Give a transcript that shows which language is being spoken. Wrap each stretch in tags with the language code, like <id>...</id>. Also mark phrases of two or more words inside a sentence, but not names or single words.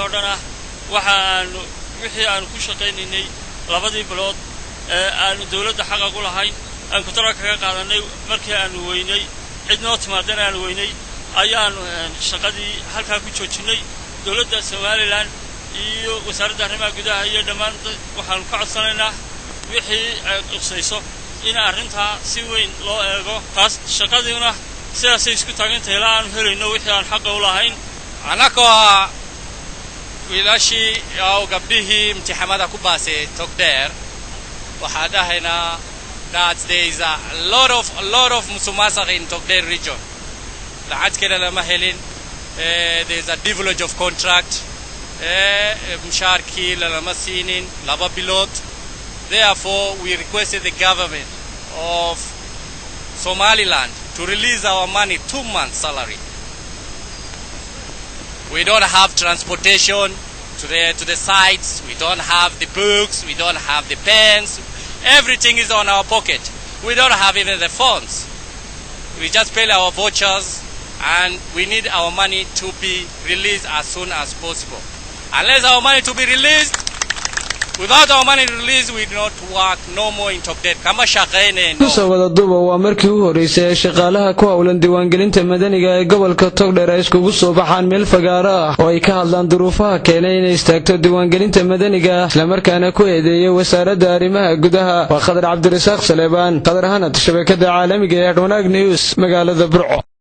<so>oo dhan ah waxaanu wixii aan ku shaqaynaynay 2 bilood aanu dawladda xaq u lahayn aan ku tara kaga qaadanay markii aanu weynay cidnoo timaadana aan weynay ayaanu shaqadii halka ku joojinay dawladda Soomaaliland iyo wasaaradda arimaha gudaha iyo dhammaan waxaanu ka codsanaynaa wixii ay qusayso in arrinta si weyn loo eego taas shaqadiina sidaas isku taagantay ilaa aan helayno wixii aan xaq u lahayn anakoo wiilashii oo gabdhihii imtixaanada ku baasay Togdheer waxaa dhahaynaa</so> <en>that there is a lot of musuqmaasuq in Togdheer region</en> <so>lacagteena lama helin</so> <en>there is a development of contract</en> <so>mushaarkii lama siinin 2 bilood</so> <en>therefore we requested the government of Somaliland to release our money 2 months salary. We don't have transportation to the sites. We don't have the books. We don't have the pens. Everything is on our pocket. We don't have even the phones. We just pay our vouchers, and we need our money to be released as soon as possible. Unless our money to be released, without our money released, we do not work no more in Togdheer.</en> <so>Kama shaqeynayno. Wasarada duba waa markii u horeysay shaqaalaha ku hawlan diiwaangelinta madaniga ee gobolka Togdheer ay iskugu soo baxaan meel fagaara ah oo ay ka hadlaan duruufaha keenay inay istaagto diiwaangelinta madaniga isla markaana ku eedeeyay wasaaradda arimaha gudaha waa Qadar Cabdirasaaq Saleebaan Qadar Hanad Shabakada Caalamiga ee Hadhwanaagnews magaalada Burco.</so>